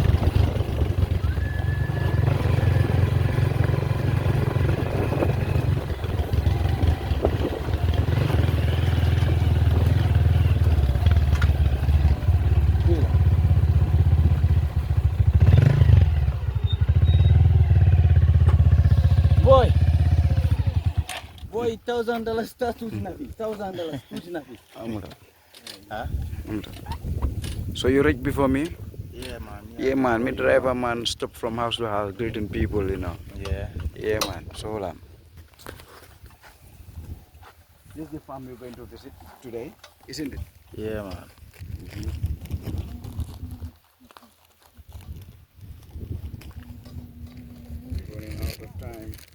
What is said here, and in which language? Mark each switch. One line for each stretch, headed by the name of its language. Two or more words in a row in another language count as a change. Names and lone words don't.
Wolof: Fii la. Boy $1,000 ta tuuti na fi $1,000 tuuti na fi Amul. ah Amul.
English: So you rich before me? yeah man Yeah, man. Me driver, man, stop from house to house, greeting people, you know. yeah Yeah, man. So hold on. This is the farm we're going to visit today, isn't it? yeah man We're running out of time.